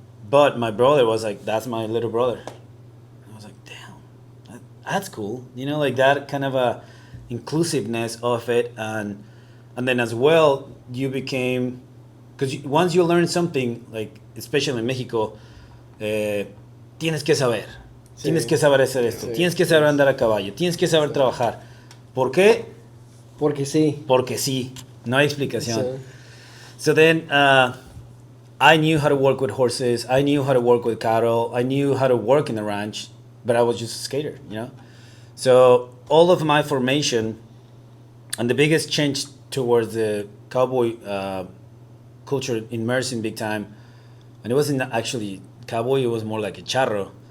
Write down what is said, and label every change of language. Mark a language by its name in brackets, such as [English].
[English] But my brother was like, that's my little brother. I was like, damn, that's cool. You know, like that kind of a inclusiveness of it. And then as well, you became, because once you learn something, like especially in Mexico, tienes que saber. [Spanish] Sí. Tienes que saber hacer esto. Sí. Tienes que saber andar a caballo. Tienes que saber trabajar. ¿Por qué? Porque sí. Porque sí. No hay explicación. Sí. [English] So then, I knew how to work with horses. I knew how to work with cattle. I knew how to work in the ranch, but I was just a skater, you know? So all of my formation and the biggest change towards the cowboy culture immersing big time, and it wasn't actually cowboy, it was more like a charro.